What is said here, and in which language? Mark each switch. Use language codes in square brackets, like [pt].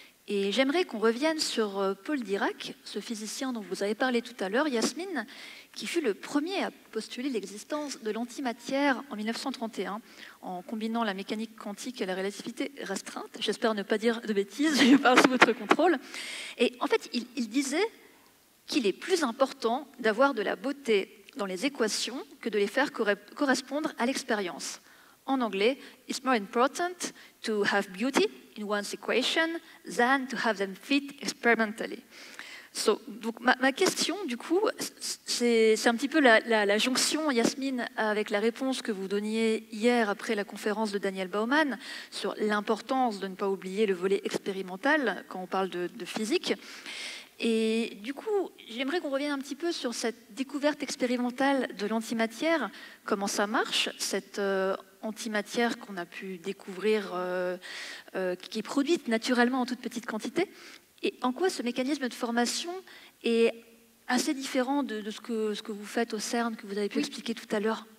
[fr] Et j'aimerais qu'on revienne sur Paul Dirac, ce physicien dont vous avez parlé tout à l'heure, Yasmine, qui fut le premier à postuler l'existence de l'antimatière en 1931, en combinant la mécanique quantique et la relativité restreinte. J'espère ne pas dire de bêtises, je parle sous votre contrôle. Et en fait, il disait qu'il est plus important d'avoir de la beauté dans les équations que de les faire correspondre à l'expérience. En anglais, [en] it's more important to have beauty in one's equation than to have them fit experimentally. [fr] Donc ma question, du coup, c'est un petit peu la jonction, Yasmine, avec la réponse que vous donniez hier après la conférence de Daniel Baumann sur l'importance de ne pas oublier le volet expérimental quand on parle de physique. Et du coup, j'aimerais qu'on revienne un petit peu sur cette découverte expérimentale de l'antimatière, comment ça marche, cette antimatière qu'on a pu découvrir, qui est produite naturellement en toute petite quantité, et en quoi ce mécanisme de formation est assez différent de ce que vous faites au CERN, que vous avez pu expliquer tout à l'heure.